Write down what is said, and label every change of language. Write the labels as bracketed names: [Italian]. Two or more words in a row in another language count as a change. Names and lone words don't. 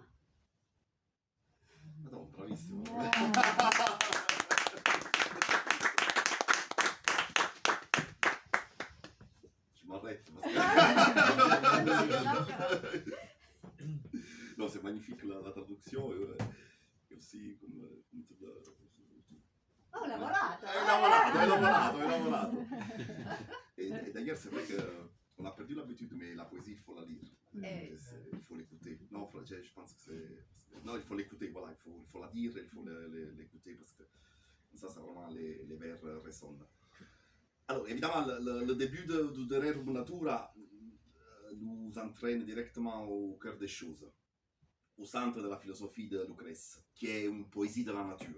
[French] Madame, bravissimo. Je m'arrête. Non, c'est magnifique la traduction et aussi comme tout le... Oh, lavorato! Lavorato. Et d'ailleurs, c'est vrai qu'on a perdu l'habitude, mais la poésie, il faut la lire. Il faut l'écouter. Non, je pense que c'est... Non, il faut l'écouter, voilà, il faut la dire, il faut l'écouter parce que ça, c'est vraiment les vers résonnent. Alors, évidemment, le début de Rerum Natura nous entraîne directement au cœur des choses, au centre de la philosophie de Lucrèce, qui est une poésie de la nature.